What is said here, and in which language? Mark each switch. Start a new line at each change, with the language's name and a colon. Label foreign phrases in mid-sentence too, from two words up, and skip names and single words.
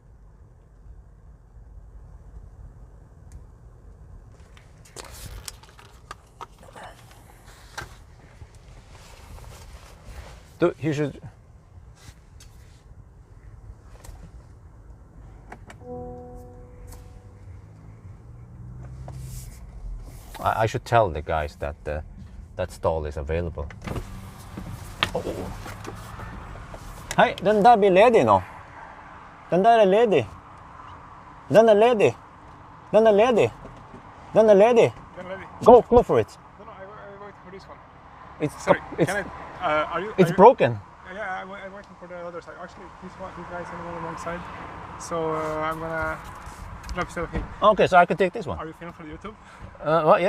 English: Dude, he should... I should tell the guys that that stall is available. Oh.
Norwegian: Hei, den der blir ledig nå. Den der er ledig. Den er ledig. Den er ledig. Den er ledig.
English: Go for it. No, I wait for this one. It's Sorry, it's, can I, it's broken. Yeah, I'm waiting for the other side. Actually, this guy's on the wrong side. So I'm gonna grab instead of him. Okay, so I can take this one. Are you filming for the YouTube? Well, yeah.